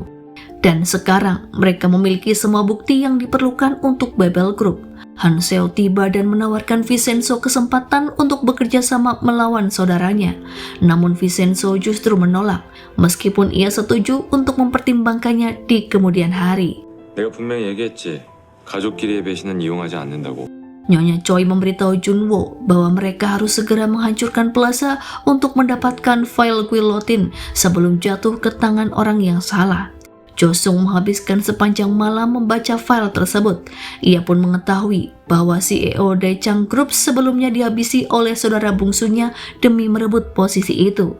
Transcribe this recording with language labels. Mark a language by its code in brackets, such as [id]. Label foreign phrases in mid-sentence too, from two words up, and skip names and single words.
[id] Dan sekarang mereka memiliki semua bukti yang diperlukan untuk Babel Group. Han Seo tiba dan menawarkan Vincenzo kesempatan untuk bekerja sama melawan saudaranya. Namun Vincenzo justru menolak, meskipun ia setuju untuk mempertimbangkannya di kemudian hari. [ko] 내가 분명히 얘기했지. 가족끼리의 배신은 이용하지 않는다고. [id] Nyonya Choi memberitahu Junwo bahwa mereka harus segera menghancurkan Plaza untuk mendapatkan file Guillotine sebelum jatuh ke tangan orang yang salah. Jo Sung menghabiskan sepanjang malam membaca file tersebut. Ia pun mengetahui bahwa CEO Daechang Group sebelumnya dihabisi oleh saudara bungsunya demi merebut posisi itu.